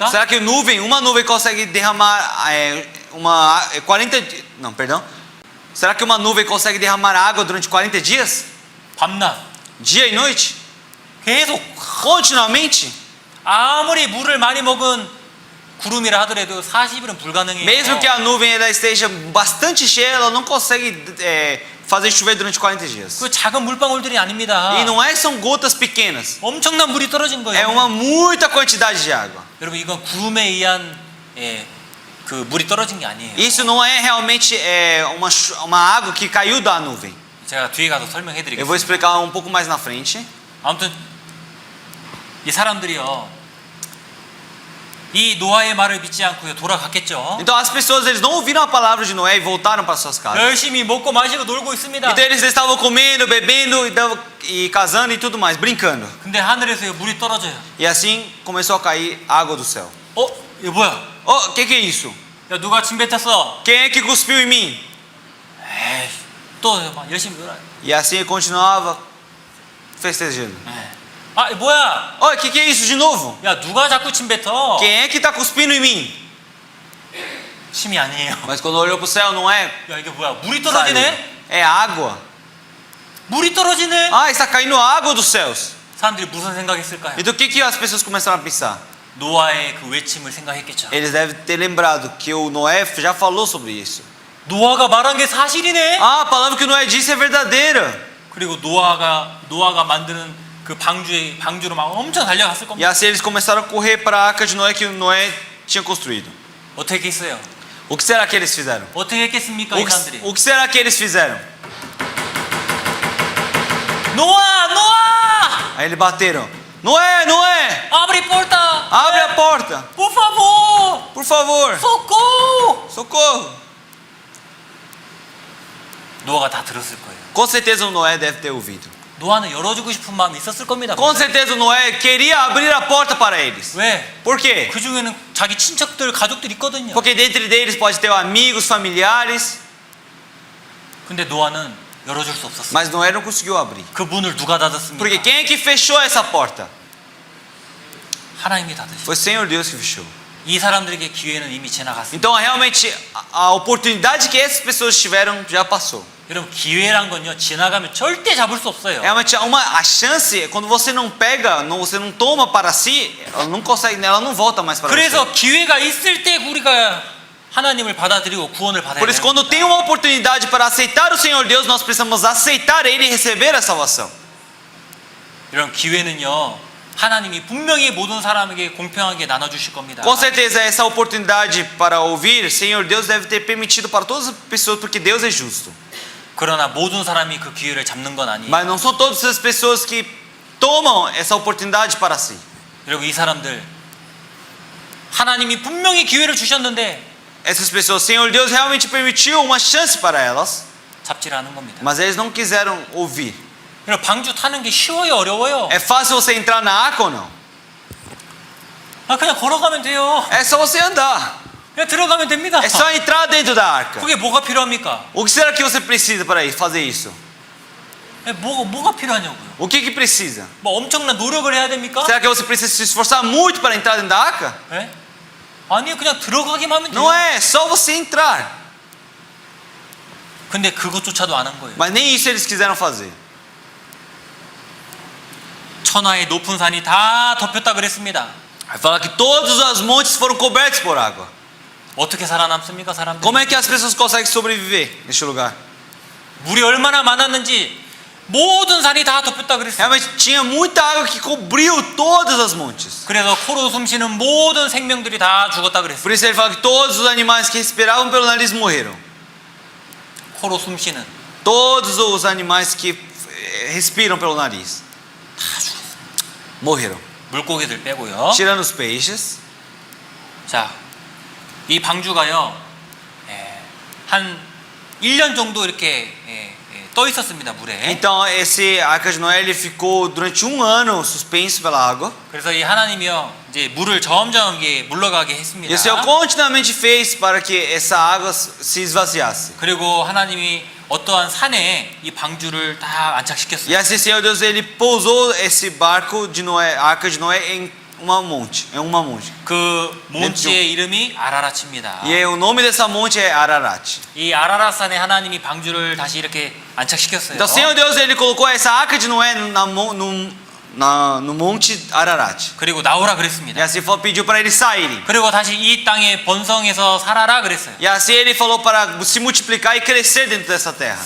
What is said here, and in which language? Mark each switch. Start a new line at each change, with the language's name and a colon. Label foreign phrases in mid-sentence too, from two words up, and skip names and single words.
Portuguese: Será que uma nuvem consegue derramar 40 não, perdão. Será que uma nuvem consegue derramar água durante 40 dias?
Korean: 밤낮
Portuguese: Dia e noite?
Korean: 계속
Portuguese: Continuamente?
Korean: 아무리 물을 많이 먹은 구름이라 하더라도 40일은 불가능해요.
Portuguese: Mesmo que a nuvem ela esteja bastante cheia, ela não consegue fazer chover durante 40 dias.
Korean: 그 작은 물방울들이 아닙니다.
Portuguese: E não é que são gotas pequenas.
Korean: 엄청난 물이 떨어진 거예요.
Portuguese: É uma muita quantidade de água.
Korean: 여러분 이건 구름에 의한 그 물이 떨어진 게 아니에요.
Portuguese: Isso não é realmente uma água que caiu da nuvem.
Korean: 제가 뒤에 가서 설명해
Portuguese: Eu vou
Korean: 드리겠습니다.
Portuguese: explicar um pouco mais na frente.
Korean: 아무튼 이 사람들이요 이 노아의 말을 믿지 않고요 돌아갔겠죠.
Portuguese: Então as pessoas eles não ouviram a palavra de Noé e voltaram para suas casas.
Korean: 열심히 먹고 마시고 놀고 있습니다.
Portuguese: Então eles estavam comendo, bebendo e casando e tudo mais, brincando.
Korean: 근데 하늘에서 물이 떨어져요.
Portuguese: E assim começou a cair água do céu.
Korean: 이거 뭐야?
Portuguese: Oh, que é isso?
Korean: 야 누가 침 뱉었어?
Portuguese: Quem é que cuspiu em mim?
Korean: 에이 또 막 열심히 놀아.
Portuguese: E assim ele continuava festejando.
Korean: 아 뭐야?
Portuguese: Oh, que é isso de novo?
Korean: 야 누가 자꾸 침 뱉어?
Portuguese: Quem é que está cuspindo em mim?
Korean: 침이 아니에요.
Portuguese: Mas quando olhou para o céu, não é
Korean: 야 이게 뭐야? 물이
Portuguese: saliva,
Korean: 떨어지네?
Portuguese: é água.
Korean: 물이 떨어지네?
Portuguese: Ah, está caindo água dos céus.
Korean: 사람들이 무슨 생각했을까요?
Portuguese: Então o que as pessoas começaram a pensar?
Korean: 노아의 그 외침을 생각했겠죠.
Portuguese: Eles devem ter lembrado que o Noé já falou sobre isso.
Korean: 노아가 말한 게 사실이네?
Portuguese: Ah, a palavra que o Noé disse é verdadeira.
Korean: 그리고 노아가 만드는 그 방주로 막 엄청 달려갔을
Portuguese: E
Korean: 겁니다.
Portuguese: assim eles começaram a correr para a arca de Noé que o Noé tinha construído.
Korean: 어떻게 했어요?
Portuguese: O que será que eles fizeram?
Korean: 어떻게 했겠습니까 이 사람들이?
Portuguese: O que será que eles fizeram?
Korean: 노아!
Portuguese: Aí eles bateram. Noé, Noé, abre porta! abre a porta, Por favor! por favor. 소corro! Socorro.
Korean: 노아가 다 들었을 거예요.
Portuguese: Com certeza o Noé deve ter ouvido.
Korean: 노아는 열어주고 싶은 마음이 있었을 겁니다.
Portuguese: Com certeza o Noé queria abrir a porta para eles.
Korean: 왜?
Portuguese: Por quê?
Korean: 그 중에는 자기 친척들, 가족들 있거든요.
Portuguese: Porque dentre deles pode ter amigos, familiares,
Korean: 근데 노아는 열어줄 수 없었어요.
Portuguese: mas Noé não conseguiu abrir.
Korean: 그 문을 누가 닫았습니까?
Portuguese: Porque quem é que fechou essa porta?
Korean: 하나님이 닫으셨어요.
Portuguese: Foi o Senhor Deus que fechou.
Korean: 이 사람들에게 기회는 이미 지나갔습니다.
Portuguese: Então realmente a oportunidade que essas pessoas tiveram já passou.
Korean: 여러분, 기회란 건요, 지나가면 절대 잡을 수 없어요.
Portuguese: Realmente a chance, quando você não pega, você não toma para si, ela não consegue, ela não volta mais para você.
Korean: 그래서 기회가 있을 때 우리가 하나님을 받아들이고 구원을 받아야
Portuguese: Por isso,
Korean: 돼요.
Portuguese: quando tem uma oportunidade para aceitar o Senhor Deus, nós precisamos aceitar Ele e receber a salvação.
Korean: 이런 기회는요, 하나님이 분명히 모든 사람에게 공평하게 나눠주실 겁니다.
Portuguese: Com certeza, essa oportunidade para ouvir, o Senhor Deus deve ter permitido para todas as pessoas, porque Deus é justo.
Korean: 그러나 모든 사람이 그 기회를 잡는 건 아니에요.
Portuguese: Mas não são todas as pessoas que tomam essa oportunidade para si.
Korean: 여러분, 이 사람들 하나님이 분명히 기회를 주셨는데
Portuguese: Essas pessoas, o Senhor Deus realmente permitiu uma chance para elas,
Korean: 잡질 않은 겁니다.
Portuguese: mas eles não quiseram ouvir.
Korean: 여러분, 방주 타는 게 쉬워요, 어려워요?
Portuguese: É fácil você entrar na arca ou não?
Korean: 아, 그냥 걸어가면 돼요.
Portuguese: É só você andar.
Korean: 그냥 들어가면 됩니다.
Portuguese: É só entrar dentro da arca.
Korean: 그게 뭐가 필요합니까?
Portuguese: O que será que você precisa para ir fazer isso?
Korean: 뭐가 필요하냐고요?
Portuguese: O que precisa?
Korean: 뭐 엄청난 노력을 해야 됩니까?
Portuguese: Será que você precisa se esforçar muito para entrar dentro da arca?
Korean: 네? 아니요, 그냥 들어가기만 하면 돼요.
Portuguese: Não é, é só você entrar.
Korean: 근데 그것조차도 안 한 거예요.
Portuguese: Mas nem isso eles quiseram fazer.
Korean: 천하의 높은 산이 다 덮였다 그랬습니다.
Portuguese: Fala que todos os montes foram cobertos por água.
Korean: 어떻게 살아남습니까, 사람들?
Portuguese: Como é que as pessoas conseguem sobreviver neste lugar?
Korean: 물이 얼마나 많았는지 모든 산이 다 덮였다 그랬어요.
Portuguese: Realmente tinha muita água que cobriu todas as montes.
Korean: 그래서 코로 숨쉬는 모든 생명들이 다 죽었다 그랬어요.
Portuguese: Por isso ele fala que todos os animais que respiravam pelo nariz morreram.
Korean: 코로 숨쉬는
Portuguese: Todos os animais que respiram pelo nariz morreram.
Korean: 물고기들 빼고요.
Portuguese: Tirando os peixes.
Korean: 자, 이 방주가요, 한 1년 정도 이렇게 떠 있었습니다, 물에.
Portuguese: Então esse arca de Noé ele ficou durante 1 ano suspenso pela água.
Korean: 그래서 이 하나님이요, 이제 물을 점점 이게 물러가게 했습니다.
Portuguese: E o Senhor continuamente fez para que essa água se esvaziasse.
Korean: 그리고 하나님이 어떠한 산에 이 방주를 다 안착시켰어요.
Portuguese: E assim o Senhor Deus ele pousou esse barco de Noé, a arca de Noé em uma monte.
Korean: 그 몬지의 이름이 아라라치입니다.
Portuguese: E o nome dessa monte é Ararat.
Korean: 이 아라라 산에 하나님이 방주를 다시 이렇게 안착시켰어요.
Portuguese: Então o Senhor Deus ele colocou essa arca de Noé no monte Ararat.
Korean: 그리고 나오라
Portuguese: E
Korean: 그랬습니다.
Portuguese: assim pediu para eles saírem.
Korean: 그리고 다시 이 땅에 번성해서 살아라 그랬어요.
Portuguese: E assim ele falou para se multiplicar e crescer dentro dessa terra.